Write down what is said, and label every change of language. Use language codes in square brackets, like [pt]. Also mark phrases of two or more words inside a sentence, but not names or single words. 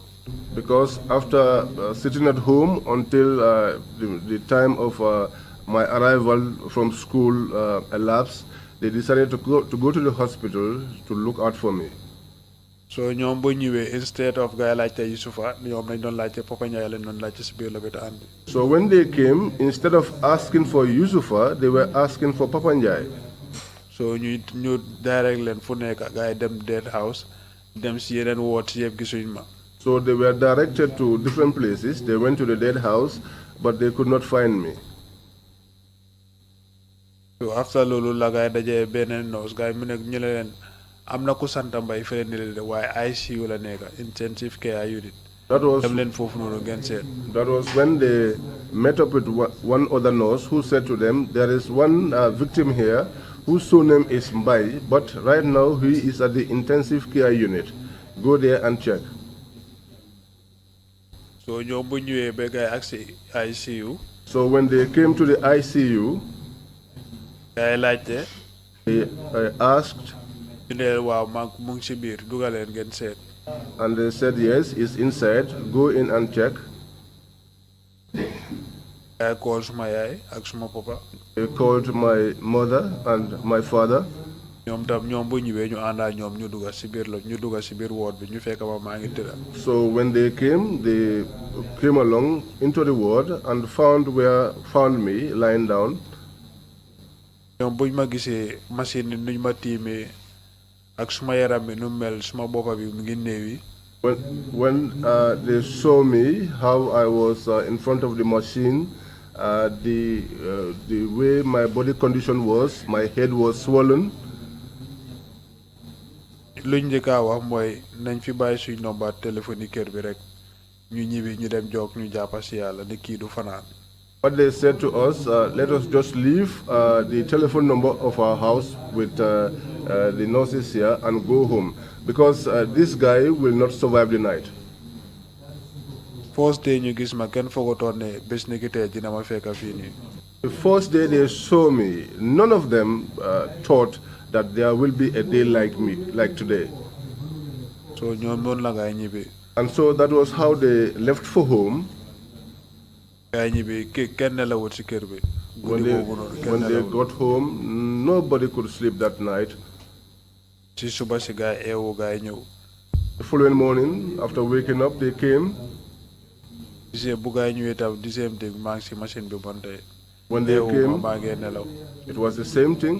[en] Because after sitting at home until the time of my arrival from school elapsed, they decided to go to the hospital to look out for me. [wo] So ñoom bu ñëwee [en] instead of [wo] gars yi laajte Yusupha ñoom lañ doon laajte Papa Ndiaye lañ doon laajte si biir lopitaan bi. [en] So when they came, instead of asking for Yusupha, they were asking for Papa Ndiaye. [wo] So ñu direct leen fu nekk gars yi dem [en] dead house [wo] dem si yeneen ward si yëpp gisuñ ma. [en] So they were directed to different places. They went to the dead house, but they could not find me. [wo] So after loolu la gars yi dajee beneen nurse gars yi mu nekk ñu leen am na ku sant Mbye fële ni leen waaye ICU la nekk [en] intensive care unit. That was [wo] dem leen foofu noonu ngeen seet. [en] That was when they met up with one other nurse who said to them, there is one victim here whose surname is Mbye, but right now he is at the intensive care unit. Go there and check. [wo] So ñoom bu ñëwee ba gars yi ak si ICU. [en] So when they came to the ICU, [wo] gars yi laajte. [en] they asked, [wo] ñu ne leen waaw mu ngi si biir dugaleen ngeen seet. [en] and they said, yes, he's inside. Go in and check. I called [wo] suma yaay ak suma papa. [en] They called my mother and my father. [wo] ñoom tam ñoom bu ñëwee ñu àndaa ñoom ñu dugga si biir ward bi ñu fekk maa ngi tëdda. [en] So when they came along into the ward and found me lying down. [wo] ñoom buñ ma gisee machine ni nuñ ma tiimee ak suma yaram bi nu mel suma boppa bi mu ngi néewi. [en] When they saw me, how I was in front of the machine, the way my body condition was, my head was swollen. [wo] luñ njëkk a wax mooy nañ fi bàyyi suñ nomba téléphone yi kër bi rek ñu ñibbi ñu dem joog ñu jàppa si yàlla ni kii du fanaan. [en] What they said to us, let us just leave the telephone number of our house with the nurses here and go home, because this guy will not survive the night. First day [wo] ñu gis ma kenn foogotoon ne bés ni ki tey dina ma fekk fii nii. [en] The first day they saw me, none of them thought that there will be a day like today. [wo] So ñoom noonu la ngay ñibbi. [en] And so that was how they left for home. [wo] ngay ñibbi kenn nelawut si kër bi. [en] When they got home, nobody could sleep that night. The following morning, after waking up, they came. When they came, it was the same thing.